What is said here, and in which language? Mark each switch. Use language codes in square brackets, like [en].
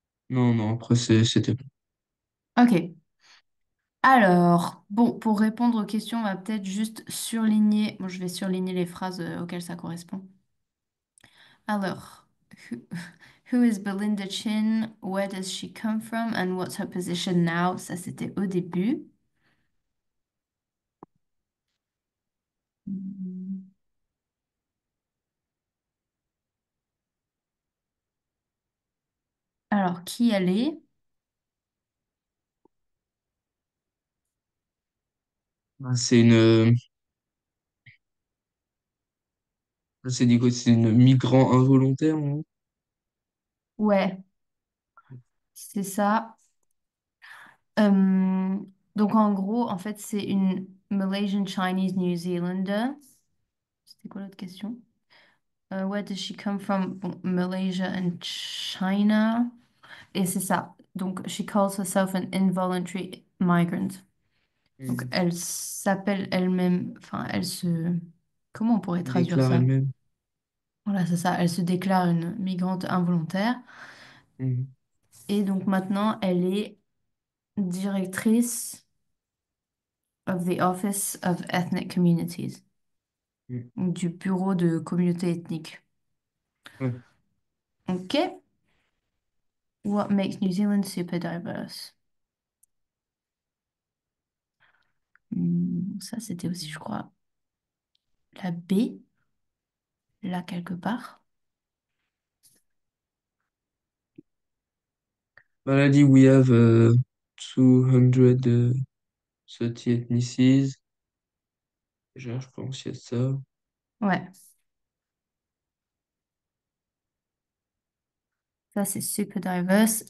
[fr] Non, non, après, c'était bon. Ok. Alors, bon, pour répondre aux questions, on va peut-être juste surligner. Bon, je vais surligner les phrases auxquelles ça correspond. Alors, [en] who, who is Belinda Chin? Where does she come from? And what's her position now? [fr] Ça, c'était au début. Hmm. Alors, qui elle est? Ah, c'est dit quoi? C'est une migrant involontaire, non? Ouais, c'est ça. Euh, donc, en gros, en fait, c'est une [en] Malaysian Chinese New Zealander. [fr] C'était quoi l'autre question? [en] Where does she come from? [fr] Bon, [en] Malaysia and China. [fr] Et c'est ça. Donc, [en] she calls herself an involuntary migrant. [fr] Donc, Hmm. elle s'appelle elle-même, enfin, elle se... Comment on pourrait traduire ça? elle-même. Voilà, c'est ça. Elle se déclare une migrante involontaire. Hmm. Et donc, maintenant, elle est directrice of the Office of Ethnic Communities, Hmm. donc du bureau de communauté ethnique. Ouais. OK. [en] What makes New Zealand super diverse? [fr] Ça, c'était aussi, je crois, la B, là, quelque part. [en] Maladie, we have 230 ethnicities. [fr] Déjà, je pense qu'il y a ça. Ouais, ça, c'est super diverse.